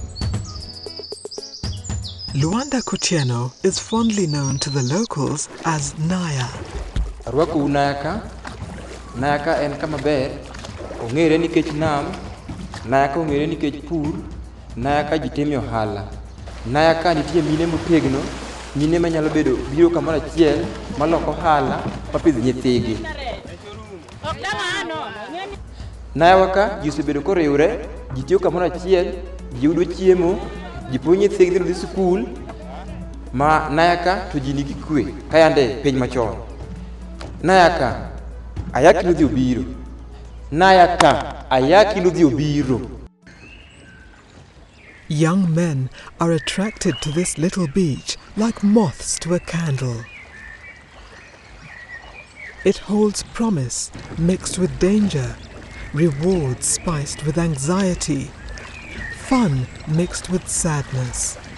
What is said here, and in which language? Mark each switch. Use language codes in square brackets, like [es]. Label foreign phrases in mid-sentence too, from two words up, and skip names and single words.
[en] Rwanda and Kenya is fondly known to the locals as Naya. [luo] Arwaku Nayaka en kama ber, ongere nikech nam, Nayaka ongere nikech pur, Nayaka jitime ohala. Nayaka nitie mine motegno, mine manyalo bedo biro kamoro achiel maloko hala mapidh nyithigi. Nayaka ji osebedo koriwre, ji tiyo kamoro achiel, ji yudo chiemo, ji puonjo nyithigi dhi skul, ma Nayaka to ji nigi kwe kayande piny machon. Nayaka ayaki nudhi obiro. Nayaka ayaki nudhi obiro. [en] Young men are attracted to this little beach like moths to a candle. It holds promise mixed with danger, rewards spiced with anxiety, fun mixed with sadness.